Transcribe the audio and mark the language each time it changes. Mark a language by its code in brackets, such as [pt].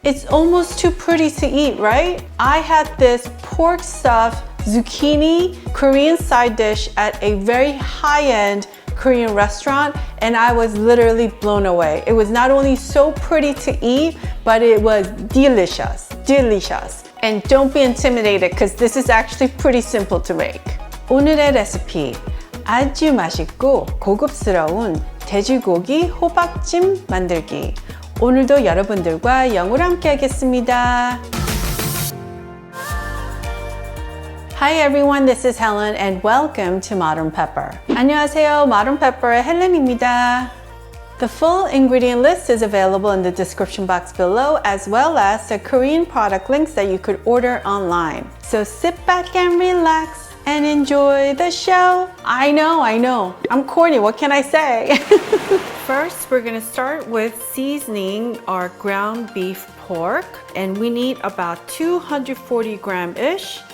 [en] It's almost too pretty to eat, right? I had this pork stuffed zucchini Korean side dish at a very high-end Korean restaurant, and I was literally blown away. It was not only so pretty to eat, but it was delicious, delicious. And don't be intimidated because this is actually pretty simple to make. [ko] 오늘의 레시피, 아주 맛있고 고급스러운 돼지고기 호박찜 만들기. 오늘도 여러분들과 영어로 함께 하겠습니다. [en] Hi everyone, this is Helen and welcome to Modern Pepper. [ko] 안녕하세요, Modern Pepper의 헬렌입니다. [en] The full ingredient list is available in the description box below, as well as the Korean product links that you could order online. So sit back and relax and enjoy the show. I know, I'm corny, what can I say? First, we're gonna start with seasoning our ground beef pork, and we need about 240 gram-ish.